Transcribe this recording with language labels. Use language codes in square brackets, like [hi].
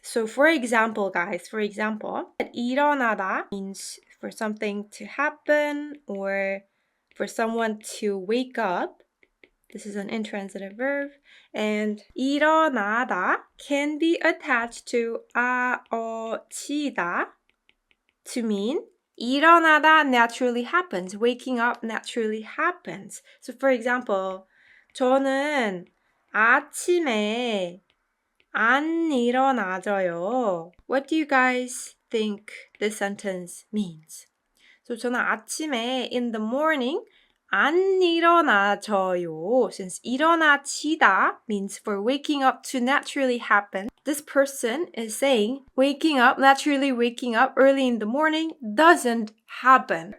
[en] So for example, guys, 일어나다 means for something to happen or for someone to wake up. This is an intransitive verb. And 일어나다 can be attached to 치다 to mean 일어나다 naturally happens. Waking up naturally happens. [ko] So for example, 저는 아침에 안 일어나져요. [en] What do you guys think this sentence means? [ko] So 저는 아침에 [en] in the morning [ko] 안 일어나져요. [en] Since 일어나지다 means for waking up to naturally happen. This person is saying naturally waking up early in the morning doesn't happen.